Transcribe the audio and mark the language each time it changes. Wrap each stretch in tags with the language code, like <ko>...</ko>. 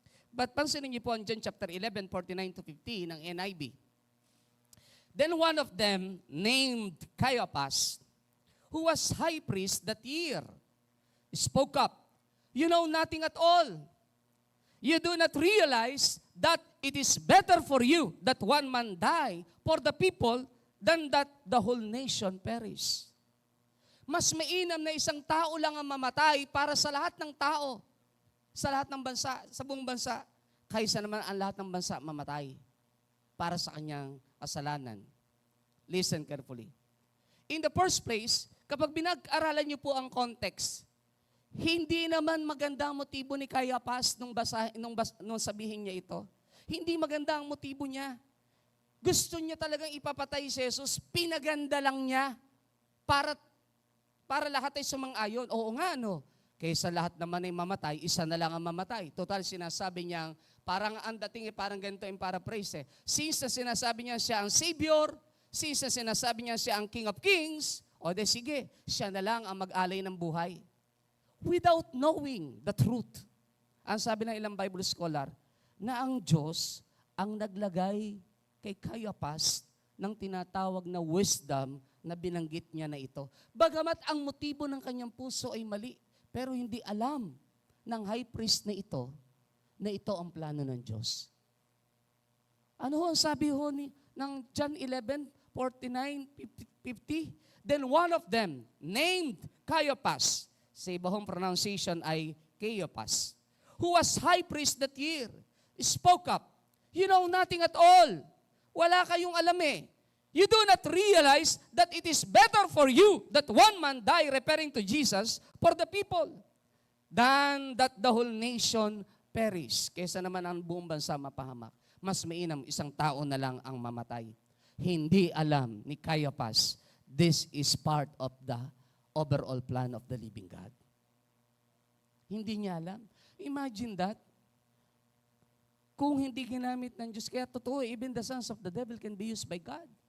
<tl>But pansinin niyo po ang John chapter 11, 49-50 ng NIV.</tl> <en>"Then one of them, named Caiaphas, who was high priest that year, spoke up, 'You know nothing at all. You do not realize that it is better for you that one man die for the people than that the whole nation perish.'"</en> <tl>Mas mainam na isang tao lang ang mamatay para sa lahat ng tao, sa lahat ng bansa, sa buong bansa, kaysa naman ang lahat ng bansa mamatay para sa kanyang kasalanan.</tl> <en>Listen carefully. In the first place,</en> <tl>kapag binag-aralan niyo po ang context, hindi naman maganda ang motibo ni Caiaphas nung sabihin niya ito. Hindi maganda ang motibo niya. Gusto niya talagang ipapatay si Jesus, pinaganda lang niya para lahat ay sumang-ayon. Oo nga, no? Kaysa lahat naman ay mamatay, isa na lang ang mamatay. Total, sinasabi niyang, parang ang dating parang ganito yung paraphrase eh. Since na sinasabi niya siya ang Savior, since na sinasabi niya siya ang King of Kings, o de sige, siya na lang ang mag-alay ng buhay.</tl> <en>Without knowing the truth.</en> <tl>Ang sabi ng ilang Bible scholar, na ang Diyos ang naglagay kay Caiaphas ng tinatawag na wisdom na binanggit niya na ito. Bagamat ang motibo ng kanyang puso ay mali, pero hindi alam ng high priest na ito ang plano ng Diyos. Ano ho ang sabi ho ng John 11, 49-50?</tl> <en>"Then one of them, named Caiaphas,"</en> <tl>sa ibang pronunciation ay Caiaphas,</tl> <en>"who was high priest that year, spoke up, 'You know nothing at all.</en> <tl>Wala kayong alam eh.</tl> <en>You do not realize that it is better for you that one man die," referring to Jesus, "for the people, than that the whole nation perish."</en> <tl>Kaysa naman ang buong bansa mapahamak. Mas mainam isang tao na lang ang mamatay. Hindi alam ni Caiaphas,</tl> <en>this is part of the overall plan of the living God.</en> <tl>Hindi niya alam.</tl> <en>Imagine that.</en> <tl>Kung hindi ginamit ng Diyos, kaya totoo,</tl> <en>even the sons of the devil can be used by God.</en>